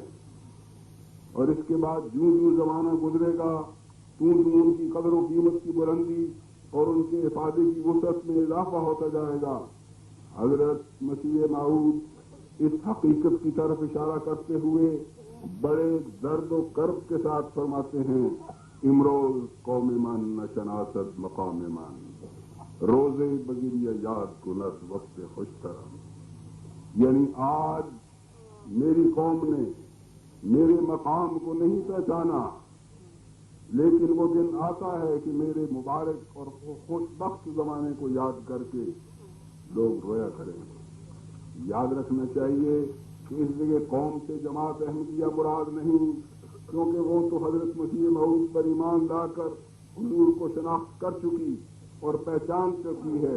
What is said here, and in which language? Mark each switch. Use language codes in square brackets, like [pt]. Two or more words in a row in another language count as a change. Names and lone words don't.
[ur] اور اس کے بعد جوں جوں زمانہ گزرے گا، توں ان کی قدر و قیمت کی بلندی اور ان کے افادے کی وسعت میں اضافہ ہوتا جائے گا۔ حضرت مسیح موعود اس حقیقت کی طرف اشارہ کرتے ہوئے بڑے درد و کرب کے ساتھ فرماتے ہیں، [fa] امروز قوم من نشناسد مقام من، روزے بگیریہ یاد کند وقت خوشترم۔ [ur] یعنی آج میری قوم نے میرے مقام کو نہیں پہچانا، لیکن وہ دن آتا ہے کہ میرے مبارک اور خوش بخت زمانے کو یاد کر کے لوگ رویا کریں گے۔ یاد رکھنا چاہیے کہ اس جگہ قوم سے جماعت احمدیہ مراد نہیں، کیونکہ وہ تو حضرت مسیح موعود پر ایمان لا کر حضور کو شناخت کر چکی اور پہچان چکی ہے۔